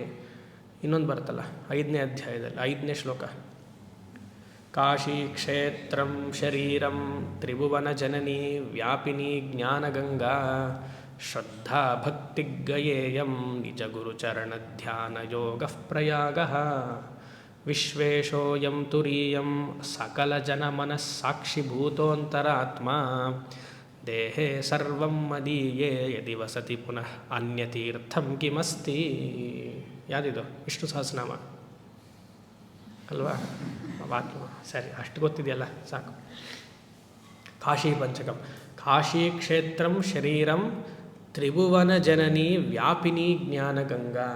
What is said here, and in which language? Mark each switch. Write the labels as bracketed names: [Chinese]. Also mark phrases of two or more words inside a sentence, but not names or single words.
[Kannada] ಇನ್ನೊಂದು ಬರುತ್ತಲ್ಲ 5ನೇ ಅಧ್ಯಾಯದಲ್ಲಿ 5ನೇ ಶ್ಲೋಕ, [Sanskrit] ಕಾಶಿ ಕ್ಷೇತ್ರಂ ಶರೀರಂ ತ್ರಿಭುವನ ಜನನಿ ವ್ಯಾಪಿನಿ ಜ್ಞಾನಗಂಗಾ ಶ್ರದ್ಧಾ ಭಕ್ತಿಗಯೇಯಂ ನಿಜ ಗುರುಚರಣ ಧ್ಯಾನ ಯೋಗ ಪ್ರಯಾಗ ವಿಶ್ವೇಶೋಯಂ ತುರೀಯಂ ಸಕಲ ಜನ ಮನಸ್ಸಾಕ್ಷಿಭೂತೋಂತರಾತ್ಮ ದೇಹೇ ಸರ್ವಂ ಮದೀಯೇ ಯದಿ ವಸತಿ ಪುನಃ ಅನ್ಯತೀರ್ಥಂ ಕಿಮಸ್ತಿ. [Kannada] ಯಾವುದಿದು? ವಿಷ್ಣು ಸಹಸ್ರನಾಮ ಅಲ್ವಾ? ವಾಕ್ಯ ಸರಿ, ಅಷ್ಟು ಗೊತ್ತಿದೆಯಲ್ಲ ಸಾಕು. [Sanskrit] ಕಾಶಿ ಪಂಚಕಂ, ಕಾಶಿ ಕ್ಷೇತ್ರಂ ಶರೀರಂ ತ್ರಿಭುವನ ಜನನಿ ವ್ಯಾಪಿನಿ ಜ್ಞಾನಗಂಗಾ.